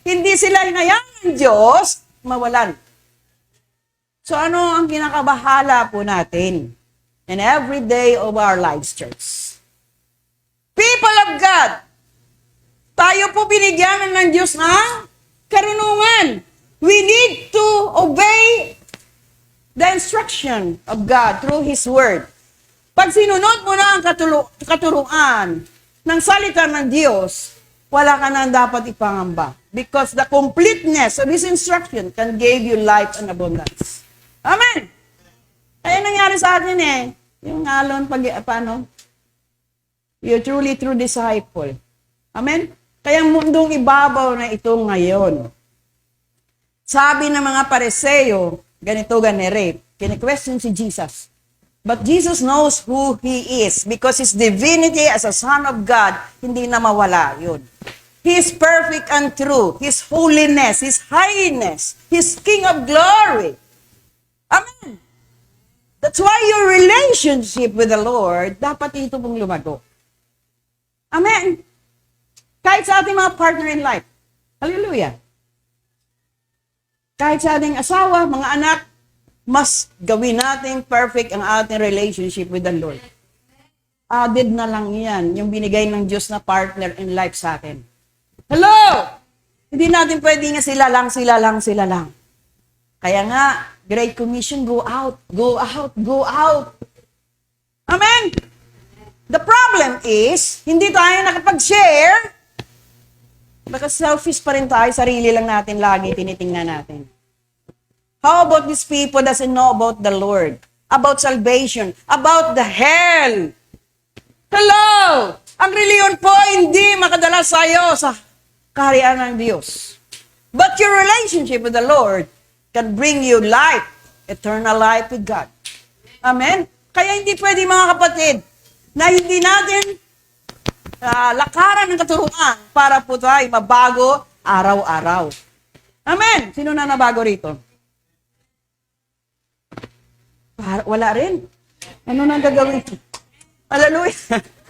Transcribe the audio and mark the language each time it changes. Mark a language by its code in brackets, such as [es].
[tl] Hindi sila hinayaan ng Diyos mawalan. So ano ang kinakabahala po natin [en] in every day of our lives, church? People of God, [tl] tayo po binigyan ng Diyos ng karunungan. [en] We need to obey the instruction of God through His Word. [tl] Pag sinunod mo na ang katuruan ng salita ng Diyos, wala ka na dapat ipangamba. [en] Because the completeness of His instruction can give you life and abundance. Amen! [tl] Kaya nangyari sa atin yung alon paano? [en] You're truly true disciple. Amen? [tl] Kaya mundong ibabaw na ito ngayon. Sabi ng mga Pariseo, ganito ganere, kini-question si Jesus. [en] But Jesus knows who He is because His divinity as a Son of God, [tl] hindi na mawala yun. [en] He is perfect and true. His holiness, His highness, His King of glory. Amen. That's why your relationship with the Lord, [tl] dapat ito pong lumago. Amen. Kahit sa ating mga [en] partner in life. Hallelujah. [tl] Kahit sa ating asawa, mga anak, mas gawin natin perfect ang ating [en] relationship with the Lord. [tl] Added na lang yan, yung binigay ng Diyos na [en] partner in life [tl] sa atin. Hello! Hindi natin pwede nga sila lang. Kaya nga, [en] Great Commission, go out, go out, go out. [tl] Amen? [en] The problem is, [tl] hindi tayo nakapag-share, baka selfish pa rin tayo, sarili lang natin lagi, tinitingnan natin. [en] How about these people doesn't know about the Lord, about salvation, about the hell? Hello! [tl] Ang reliyon po hindi makadala sa iyo sa kaharian ng Diyos. [en] But your relationship with the Lord can bring you life, eternal life with God. Amen? [tl] Kaya hindi pwede mga kapatid na hindi natin lakaran ng katuruan para po tayo mabago araw-araw. Amen? Sino na nabago rito? Wala rin. Ano nang gagawin? Hallelujah.